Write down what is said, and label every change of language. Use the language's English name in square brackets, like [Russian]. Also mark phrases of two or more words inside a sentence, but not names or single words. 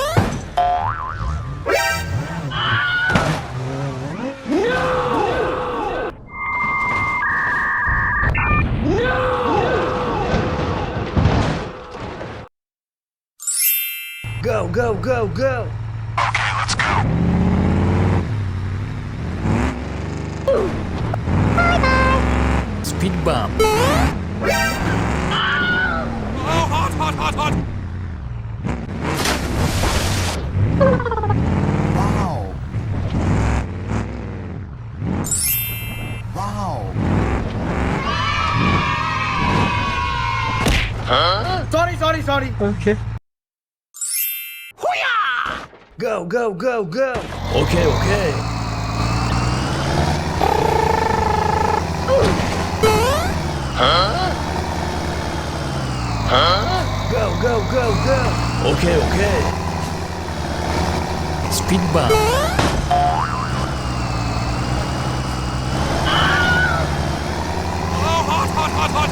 [English] Go, go, go, go! Speed bump. Oh, hot, hot, hot, hot! Wow! Wow! Sorry. Okay. Go, go, go, go! Okay, okay. Go, go, go, go! Okay, okay. Speed bump. Oh, hot, hot, hot, hot!